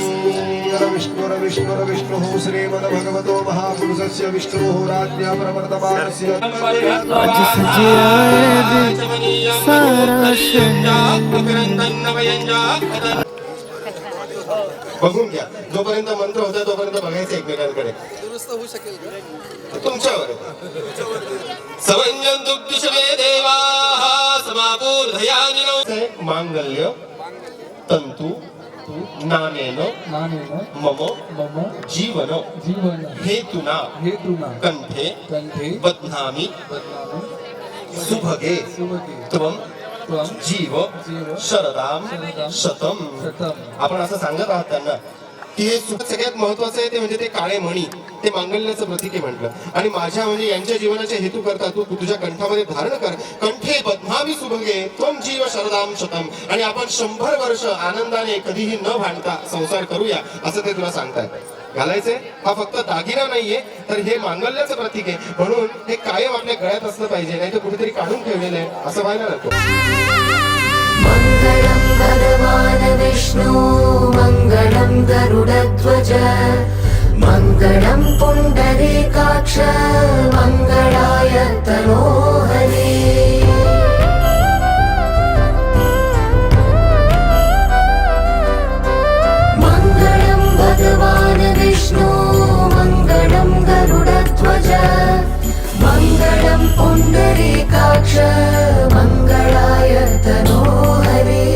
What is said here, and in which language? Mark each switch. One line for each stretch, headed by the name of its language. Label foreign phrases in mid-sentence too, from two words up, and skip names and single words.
Sanskrit: विष्णुः श्रीमद्भगवतो महापुरुषस्य विष्णुः राज्ञा प्रवर्तमानस्य
Hindi: आज सजे आए रे सारा शहर
Marathi: बघून घ्या. जोपर्यंत मंत्र होता तोपर्यंत बघायचं एकमेकांकडे.
Sanskrit: तुमच्यावर समंजन दुग्धुषवे देवाः समापूर्धयानिनो मांगल्य तंतु नानेन मम जीवन हेतुना कंठे बध्नामि सुभगे त्वं जीव शरदाम शतम.
Marathi: आपण असं सांगत आहात त्यांना की हे सगळ्यात महत्वाचं आहे ते म्हणजे ते काळे मणी, ते मांगल्याचं प्रतीक आहे म्हटलं. आणि माझ्या म्हणजे यांच्या जीवनाच्या हेतू करता तू तुझ्या कंठामध्ये धारण कर.
Sanskrit: कंठे बध्नामी सुभगे त्वं जीव शरदाम शतम.
Marathi: आणि आपण 100 वर्ष आनंदाने कधीही न भांडता संसार करूया असं ते तुला सांगतायत. घालायचंय हा फक्त दागिना नाहीये तर हे मांगल्याचं प्रतीक आहे. म्हणून हे कायम आपल्या गळ्यात असलं पाहिजे, नाही तर कुठेतरी काढून ठेवलेलं आहे असं व्हायला नको.
Sanskrit: मङ्गलं भगवान् विष्णु मङ्गलं गरुडध्वज मङ्गलं पुण्डरीकाक्ष मङ्गलाय तनोहरे. मङ्गलं भगवान् विष्णु मङ्गलं गरुडध्वज मङ्गलं पुण्डरीकाक्ष मङ्गलाय तनोहरे.